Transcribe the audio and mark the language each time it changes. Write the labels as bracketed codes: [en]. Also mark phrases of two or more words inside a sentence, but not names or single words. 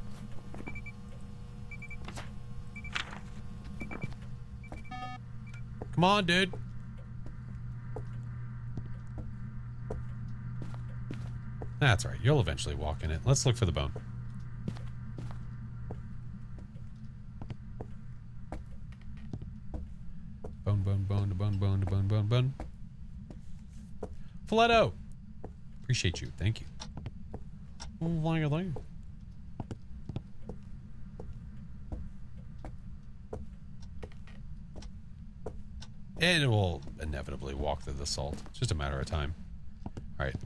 [en] Come Come on, dude. That's right. You'll eventually walk in it. Let's look for the bone. Bone. Filetto. Appreciate you. Thank you. Thank you. And it will inevitably walk through the salt. It's just a matter of time. All right.